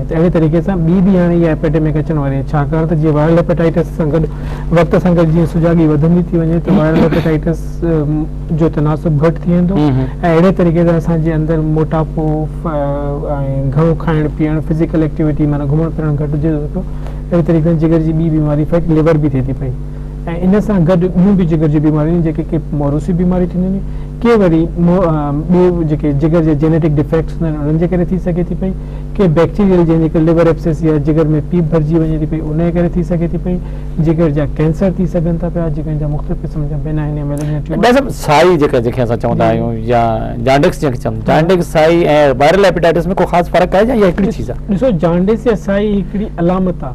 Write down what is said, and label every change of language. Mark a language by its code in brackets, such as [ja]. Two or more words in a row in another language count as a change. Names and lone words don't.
[sd] त अहिड़े तरीक़े सां ॿी हाणे इहा एपिडेमिक अचण वारी आहे, छाकाणि त जीअं [en] viral hepatitis [sd] सां गॾु वक़्त सां गॾु जीअं सुजाॻी वधंदी थी वञे त [en] viral hepatitis [sd] जो तनासुब घटि थी वेंदो, ऐं अहिड़े तरीक़े सां असांजे अंदरि मोटापो ऐं घणो खाइणु पीअणु, [en] physical activity [sd] माना घुमणु फिरणु घटिजे थो। अहिड़े तरीक़े सां जिगर जी ॿी बीमारी [en] fatty liver [sd] बि थिए थी पई, ऐं इन सां गॾु ॿियूं बि जिगर जी बीमारियूं जेके के मोरूसी बीमारियूं थींदियूं आहिनि, के वरी ॿियूं जेके जिगर जे [en] genetic defects [sd] हूंदा आहिनि उन्हनि जे करे थी सघे थी पई, के बैक्टीरियल जंहिंजे करे [en] liver abscess [sd] या जिगर में पीप भरिजी वञे थी पई उन जे करे थी सघे थी पई, जिगर जा कैंसर थी सघनि था पिया, जिगर जा मुख़्तलिफ़ क़िस्म जा बेनाइन या मेलेनिया ट्यूमर। साई जेके असां चवंदा आहियूं या जॉन्डिस जंहिंखे चवंदा, जॉन्डिस, साई ऐं [en] viral hepatitis [sd] में को ख़ासि फ़र्क़ु आहे या इहा हिकिड़ी चीज़ आहे? ॾिसो, जॉन्डिस या साई हिकिड़ी अलामत आहे।